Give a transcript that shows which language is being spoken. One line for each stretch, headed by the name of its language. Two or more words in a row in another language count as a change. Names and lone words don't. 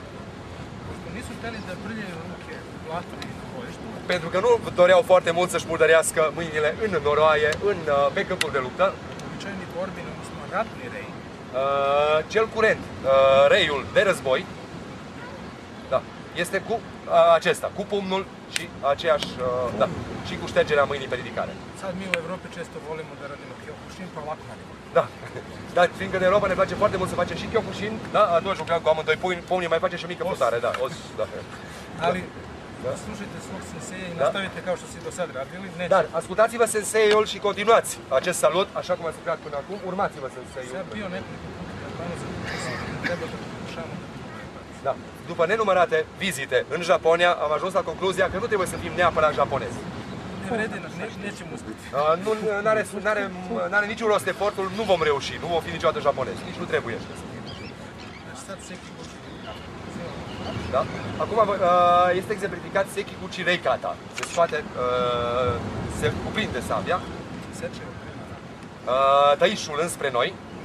Romanian: Pentru că nu doreau foarte mult să-și murdărească mâinile în noroaie, pe câmpuri de luptă. Cel curent, reiul de război, da, este cu acesta, cu pumnul și aceeași, da, și cu ștergerea mâinii pe ridicare.
Serbian: Sad mi u Evropi često volimo da radimo Kyokushin, pa ovako radimo.
Romanian: Da, dar fiindcă în Europa ne place foarte mult să facem și Kyokushin, da, atunci jucăm cu amândoi pumnii, mai face și o mică flotare, da, da.
Serbian: Ali, slušajte svog senseja i nastavite kao što si do sad radili.
Romanian: Dar ascultați-vă senseiul și continuați acest salut, așa cum ați lucrat până acum, urmați-vă senseiul.
Serbian: Sad bio nekoliko puta u Japanu, zato treba da pokušamo da
Romanian: Da. După nenumărate vizite în Japonia, am ajuns la concluzia că nu trebuie să fim neapărat japonezi.
Serbian: Nećemo uspjeti.
Romanian: N-are niciun rost efortul, nu vom reuși, nu vom fi niciodată japonezi, nici nu trebuie. Da? Acum este exemplificat Sekiguchi Reikata. Se scoate, se cuprinde sabia, tăișul înspre noi.